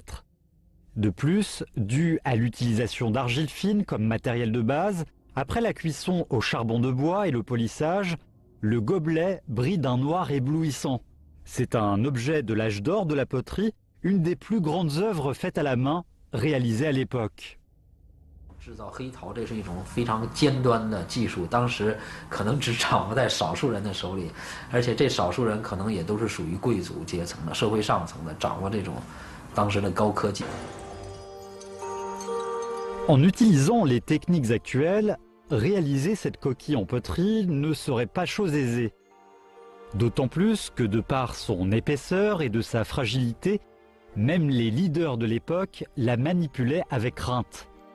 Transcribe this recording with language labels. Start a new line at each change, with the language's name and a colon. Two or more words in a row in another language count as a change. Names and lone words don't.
French: De plus, dû à l'utilisation d'argile fine comme matériel de base, après la cuisson au charbon de bois et le polissage, le gobelet brille d'un noir éblouissant. C'est un objet de l'âge d'or de la poterie, une des plus grandes œuvres faites à la main réalisées à l'époque.
Chinese: 制造黑陶，这是一种非常尖端的技术，当时可能只掌握在少数人的手里，而且这少数人可能也都是属于贵族阶层的、社会上层的，掌握这种当时的高科技。
French: En utilisant les techniques actuelles, réaliser cette coquille en poterie ne serait pas chose aisée. D'autant plus que de par son épaisseur et de sa fragilité, même les leaders de l'époque la manipulaient avec crainte.